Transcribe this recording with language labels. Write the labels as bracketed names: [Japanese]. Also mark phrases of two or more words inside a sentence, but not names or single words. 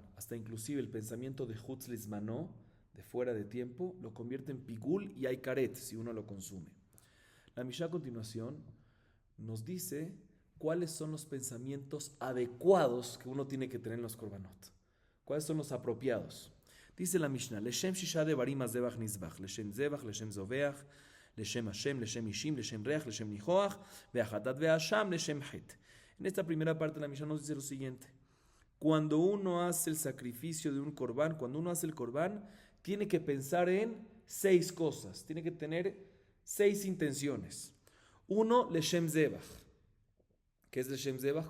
[Spanish] Hasta inclusive el pensamiento de [Hebrew] חוץ לזמנו, [Spanish] de fuera de tiempo, lo convierte en pigul y hay karet si uno lo consume. La Mishnah a continuación nos dice cuáles son los pensamientos adecuados que uno tiene que tener en los Korbanot. ¿Cuáles son los apropiados? Dice la Mishnah, [Hebrew] לשם ששה דברים הזבח נזבח, לשם זבח, לשם זובח, לשם השם, לשם אישים, לשם ריח, לשם ניחוח, והחטאת והאשם, לשם חטא. [Spanish] En esta primera parte la Mishnah nos dice lo siguiente. Cuando uno hace el sacrificio de un Corbán, cuando uno hace el Corbán, tiene que pensar en 6 cosas, tiene que tener 6 intenciones. Uno, [Hebrew] לשם זבח. [Spanish] ¿Qué es [Hebrew] לשם זבח?